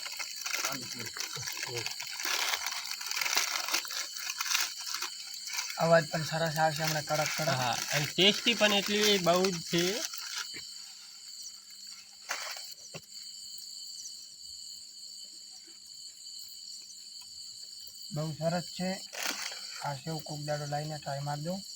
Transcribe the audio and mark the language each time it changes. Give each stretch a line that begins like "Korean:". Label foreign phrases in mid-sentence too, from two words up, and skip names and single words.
Gujarati: અવાજ પણ સરસ આવશે હમણાં કડક કડક। હા, અને ટેસ્ટી પણ એટલી બહુ જ છે। બહુ સરસ છે। આ સેવ કોક દાડો લાઈને ટ્રાય માર દો।